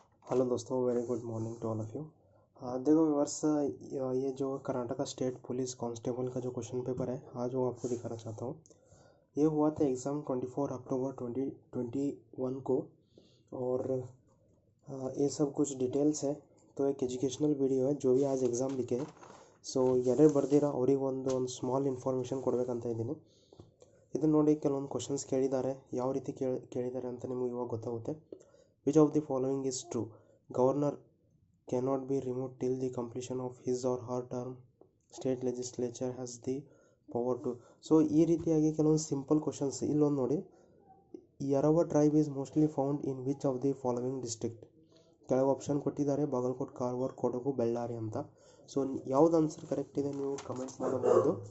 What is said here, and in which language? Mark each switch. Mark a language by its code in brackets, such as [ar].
[hi] Hello दोस्तों, very good morning to all of you. देखो viewers, ये जो कर्नाटका स्टेट पुलिस कांस्टेबल का जो क्वेश्चन पेपर है आज वो आपको दिखाना चाहता हूँ। ये हुआ था एग्ज़ाम 24 अक्टूबर 2021 को। और ये सब कुछ डिटेल्स है। तो एक एजुकेशनल वीडियो है जो भी आज एग्ज़ाम लिखे सो [kn] ಎರಡು ಬರ್ದಿರ ಅವರಿಗೆ ಒಂದು ಸ್ಮಾಲ್ ಇನ್ಫಾರ್ಮೇಷನ್ ಕೊಡಬೇಕಂತ ಇದ್ದೀನಿ. ಇದನ್ನು ನೋಡಿ ಕೆಲವೊಂದು ಕ್ವಶನ್ಸ್ ಕೇಳಿದ್ದಾರೆ, ಯಾವ ರೀತಿ ಕೇಳಿದ್ದಾರೆ ಅಂತ ನಿಮಗೆ ಇವಾಗ ಗೊತ್ತಾಗುತ್ತೆ. [en] Which of the following is true? Governor cannot be removed till the completion of his or her term. State legislature has the power to. [kn] So ಈ ರೀತಿಯಾಗಿ ಕೆಲವೊಂದು ಸಿಂಪಲ್ ಕ್ವಶನ್ಸ್ ಇಲ್ಲೊಂದು ನೋಡಿ. [en] Yerava tribe is mostly found in which of the following district? [kn] ಕೆಳಗೆ option ಕೊಟ್ಟಿದ್ದಾರೆ, ಬಾಗಲಕೋಟ್, ಕಾರವಾರ, ಕೊಡಗು, ಬಳ್ಳಾರಿ ಅಂತ. So ಯಾವ್ದು answer correct ಇದೆ ನೀವು ಕಮೆಂಟ್ ಮಾಡಬಹುದು.